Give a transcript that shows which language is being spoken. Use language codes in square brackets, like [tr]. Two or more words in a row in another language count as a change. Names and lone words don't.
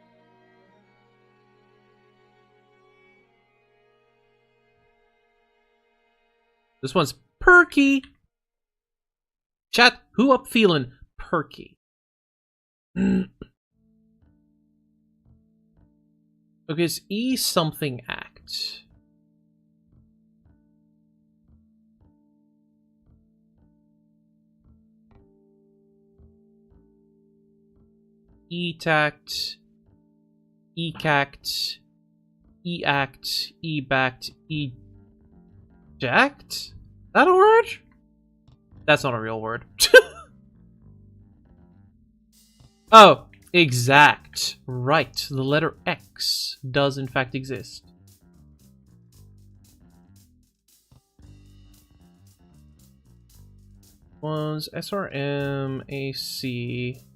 [en] This one's perky. Chat, who up feeling perky? Okay, it's E something act. E-tact, E-cact, E-act, E-backed, E-jacked? That a word? That's not a real word. Oh, exact. Right, the letter X does in fact exist. Was SRM, AC...